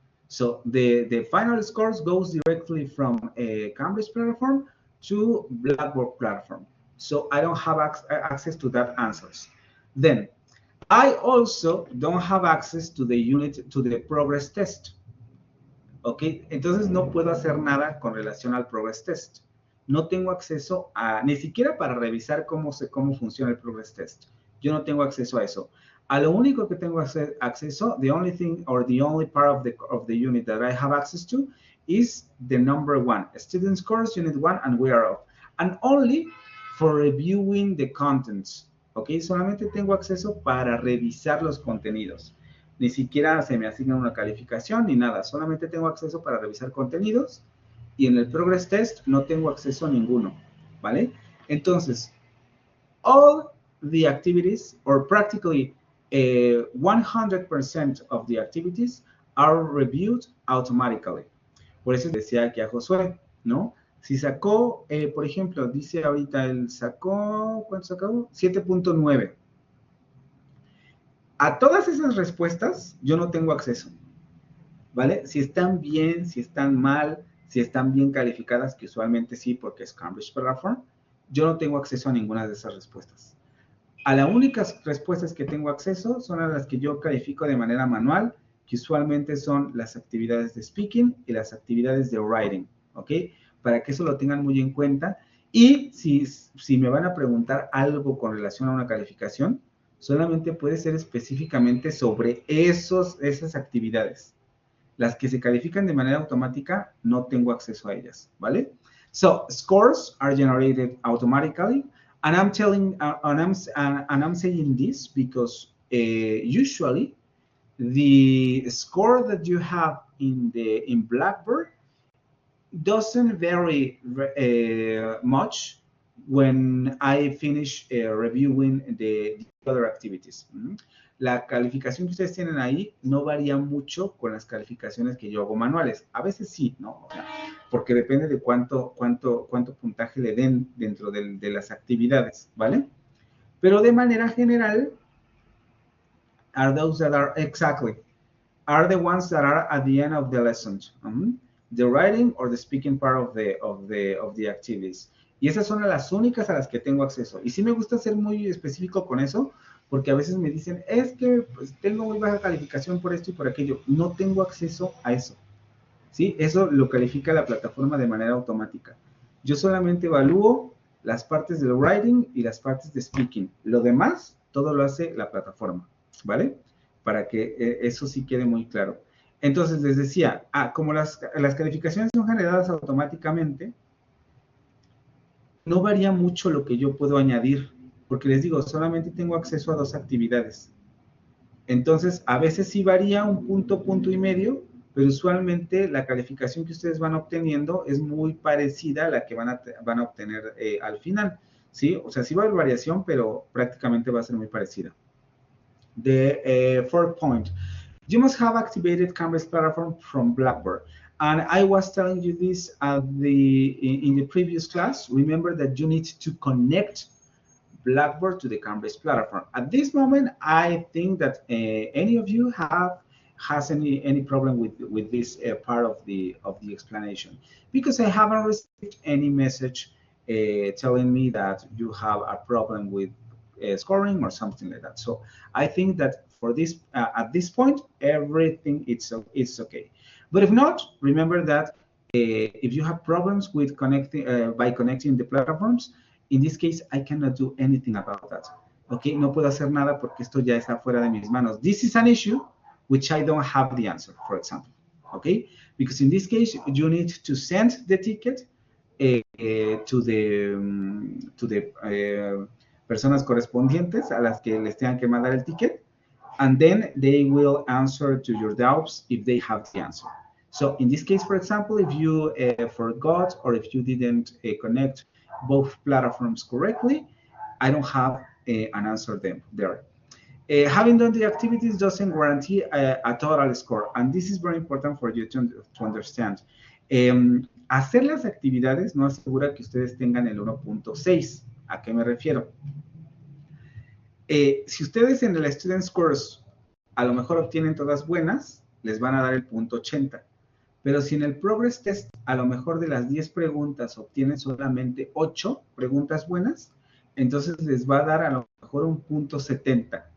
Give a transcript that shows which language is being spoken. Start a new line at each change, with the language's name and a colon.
English: So the final scores goes directly from a Cambridge platform to Blackboard platform. So I don't have access to that answers. Then I also don't have access to the progress test.
Spanish: Ok, entonces no puedo hacer nada con relación al progress test. No tengo acceso a, ni siquiera para revisar cómo funciona el progress test. Yo no tengo acceso
English: a eso. A lo único que tengo acceso, the only thing or the only part of the unit that I have access to is the number 1, students course unit 1, and we are off. And only for reviewing the contents.
Spanish: Ok, solamente tengo acceso para revisar los contenidos. Ni siquiera se me asigna una calificación ni nada. Solamente tengo acceso para revisar contenidos y en el progress test no tengo acceso a ninguno. ¿Vale?
English: Entonces, all the activities, or practically 100% of the activities are reviewed automatically.
Spanish: Por eso decía aquí a Josué, ¿no? Si sacó, por ejemplo, dice ahorita, él sacó, ¿cuánto sacó? 7.9. A todas esas respuestas yo no tengo acceso, ¿vale? Si están bien, si están mal, si están bien calificadas, que usualmente sí, porque es Cambridge Platform, yo no tengo acceso a ninguna de esas respuestas. A las únicas respuestas que tengo acceso son a las que yo califico de manera manual, que usualmente son las actividades de speaking y las actividades de writing, ¿ok? Para que eso lo tengan muy en cuenta. Y si me van a preguntar algo con relación a una calificación, solamente puede ser específicamente sobre esas actividades. Las que se califican de manera automática, no tengo acceso a ellas, ¿vale?
English: So, scores are generated automatically. And I'm saying this because usually the score that you have in Blackboard doesn't vary much when I finish reviewing the other activities.
Spanish: La calificación que ustedes tienen ahí no varía mucho con las calificaciones que yo hago manuales. A veces sí, ¿no? O sea, porque depende de cuánto puntaje le den dentro de las actividades, ¿vale? Pero de manera general,
English: are those that are exactly are the ones that are at the end of the lessons. The writing or the speaking part of the activities.
Spanish: Y esas son las únicas a las que tengo acceso. Y sí me gusta ser muy específico con eso, porque a veces me dicen, es que pues, tengo muy baja calificación por esto y por aquello. No tengo acceso a eso. ¿Sí? Eso lo califica la plataforma de manera automática. Yo solamente evalúo las partes del writing y las partes de speaking. Lo demás, todo lo hace la plataforma, ¿vale? Para que eso sí quede muy claro. Entonces, les decía, como las calificaciones son generadas automáticamente, no varía mucho lo que yo puedo añadir, porque les digo, solamente tengo acceso a 2 actividades. Entonces, a veces sí varía un punto, punto y medio, pero usualmente la calificación que ustedes van obteniendo es muy parecida a la que van a obtener al final, ¿sí? O sea, sí va a haber variación, pero prácticamente va a ser muy parecida.
English: The fourth point, you must have activated Canvas platform from Blackboard. And I was telling you this in the previous class. Remember that you need to connect Blackboard to the Canvas platform. At this moment, I think that any of you has any problem with this part of the explanation, because I haven't received any message telling me that you have a problem with scoring or something like that. So I think that for this at this point, everything it's okay. But if not, remember that if you have problems with connecting by connecting the platforms, in this case, I cannot do anything about that.
Spanish: Okay, no puedo hacer nada porque esto ya está fuera de mis manos.
English: This is an issue which I don't have the answer, for example. Okay, because in this case, you need to send the ticket to the
Spanish: personas correspondientes a las que les tengan que mandar el ticket,
English: and then they will answer to your doubts if they have the answer. So in this case, for example, if you forgot or if you didn't connect both platforms correctly, I don't have an answer there. Having done the activities doesn't guarantee a total score, and this is very important for you to understand.
Spanish: Hacer las actividades no asegura que ustedes tengan el 1.6. ¿A qué me refiero? Si ustedes en el Student Scores a lo mejor obtienen todas buenas, les van a dar el punto 80. Pero si en el Progress Test a lo mejor de las 10 preguntas obtienen solamente 8 preguntas buenas, entonces les va a dar a lo mejor un punto 70.